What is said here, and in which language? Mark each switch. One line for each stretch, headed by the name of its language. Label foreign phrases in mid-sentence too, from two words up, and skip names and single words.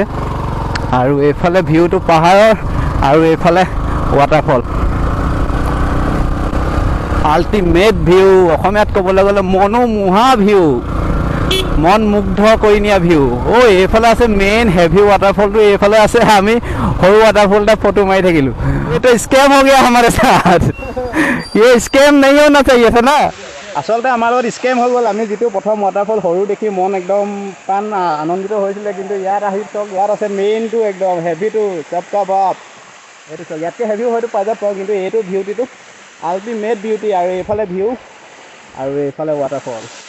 Assamese: আৰু এইফালে ভিউটো পাহাৰৰ আৰু এইফালে ৱাটাৰফল,
English: ultimate view.
Assamese: অসমীয়াত ক'বলৈ গ'লে মনোমোহা ভিউ, মন মুগ্ধ কৰি নিয়া ভিউ। এইফালে আছে
English: main heavy
Assamese: ৱাটাৰফলটো, এইফালে আছে আমি সৰু ৱাটাৰফল এটা ফটো মাৰি থাকিলোঁ। এইটো স্কেম হৈ
Hindi: গया हमारे साथ, ये स्केम नहीं होना चाहिए था ना।
Assamese: আচলতে আমাৰ লগত স্কেম হৈ গ'ল। আমি যিটো প্ৰথম ৱাটাৰফল সৰু দেখি মন একদম প্ৰাণ আনন্দিত হৈছিলে, কিন্তু ইয়াত আহি চাওক, ইয়াত আছে মেইনটো একদম হেভিটো,
Hindi: सबका बाप।
Assamese: এইটো চাওক, ইয়াতকৈ হেভিও হয়তো পাই যাব পাৰোঁ, কিন্তু এইটো বিউটিটো
English: ultimate beauty.
Assamese: আৰু এইফালে ভিউ আৰু এইফালে ৱাটাৰফল।